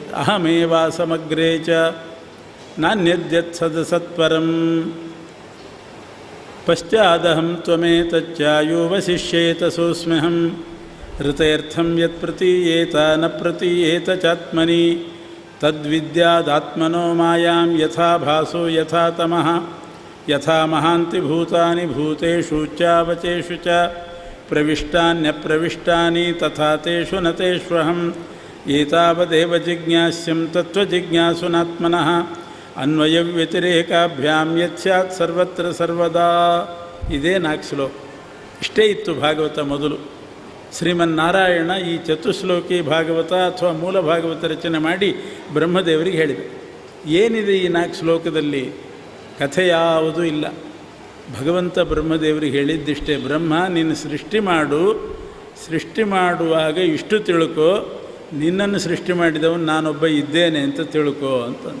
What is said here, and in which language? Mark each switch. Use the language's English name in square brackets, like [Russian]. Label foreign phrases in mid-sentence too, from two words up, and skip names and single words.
[Sanskrit] ಅಹಮೇವಾ ಸಮಗ್ರೇ ಚ ನಾನ್ಯದ್ಯತ್ ಸತ್ಪರಂ ಪಶ್ಚಾದಹಂ ತ್ವಮೇತಚ್ಚಾಯೋ ವಶಿಷ್ಯೇತ ಸೋಸ್ಮ್ಯಹಂ ಋತಯರ್ಥಂ ಯತ್ ಪ್ರತೀಯೇತ ನ ಪ್ರತೀಯೇತ ಚಾತ್ಮನಿ ತದ್ವಿದ್ಯಾದಾತ್ಮನೋ ಮಾಯಾಂ ಯಥಾ ಭಾಸೋ ಯಥಾ ತಮಃ ಯಥಾ ಮಹಾಂತಿ ಭೂತಾನಿ ಭೂತೇಷು ಚಾವಚೇಷು ಚ ಪ್ರವಿಷ್ಟಾನ್ಯಪ್ರವಿಷ್ಟಾನಿ ತಥಾ ತೇಷು ನ ತೇಷ್ವಹಂ ಏತಾವದೇವ ಜಿಜ್ಞಾಸ್ಯಂ ತತ್ವಜಿಜ್ಞಾಸುನಾತ್ಮನಃ ಅನ್ವಯವ್ಯತಿರೇಕಾಭ್ಯಾಂ ಯತ್ಸ್ಯಾತ್ ಸರ್ವತ್ರ ಸರ್ವದಾ. [Kannada] ಇದೇ 4 ಶ್ಲೋಕ. ಇಷ್ಟೇ ಇತ್ತು ಭಾಗವತ ಮೊದಲು. ಶ್ರೀಮನ್ನಾರಾಯಣ ಈ ಚತುಶ್ಲೋಕಿ ಭಾಗವತ ಅಥವಾ ಮೂಲ ಭಾಗವತ ರಚನೆ ಮಾಡಿ ಬ್ರಹ್ಮದೇವರಿಗೆ ಹೇಳಿದೆ. ಏನಿದೆ ಈ 4 ಶ್ಲೋಕದಲ್ಲಿ? ಕಥೆ ಯಾವುದೂ ಇಲ್ಲ. ಭಗವಂತ ಬ್ರಹ್ಮದೇವರಿಗೆ ಹೇಳಿದ್ದಿಷ್ಟೇ, ಬ್ರಹ್ಮ ನೀನು ಸೃಷ್ಟಿ ಮಾಡು, ಸೃಷ್ಟಿ ಮಾಡುವಾಗ ಇಷ್ಟು ತಿಳ್ಕೊ, ನಿನ್ನನ್ನು ಸೃಷ್ಟಿ ಮಾಡಿದವನು ನಾನೊಬ್ಬ ಇದ್ದೇನೆ ಅಂತ ತಿಳ್ಕೊ ಅಂತಂದು.